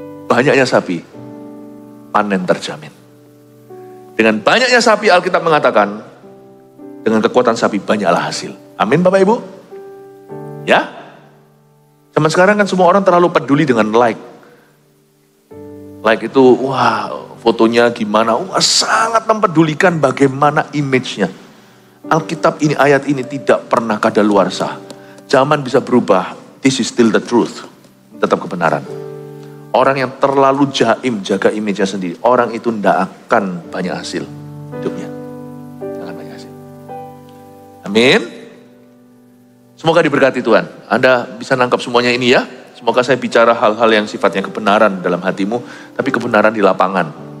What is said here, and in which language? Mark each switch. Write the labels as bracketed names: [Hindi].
[Indonesian] Banyaknya sapi, panen terjamin. Dengan banyaknya sapi, Alkitab mengatakan, dengan kekuatan sapi banyaklah hasil. Amin Bapak Ibu? Ya? Zaman sekarang kan semua orang terlalu peduli dengan like. Like itu, wah fotonya gimana, wah sangat mempedulikan bagaimana image-nya. Alkitab ini, ayat ini tidak pernah kadaluarsa. Zaman bisa berubah, [English] this is still the truth. [Indonesian] Tetap kebenaran. Orang yang terlalu jaim, jaga image-nya sendiri, orang itu tidak akan banyak hasil hidupnya. Jangan banyak hasil. Amin. Semoga diberkati Tuhan. Anda bisa nangkap semuanya ini ya. Semoga saya bicara hal-hal yang sifatnya kebenaran dalam hatimu, tapi kebenaran di lapangan.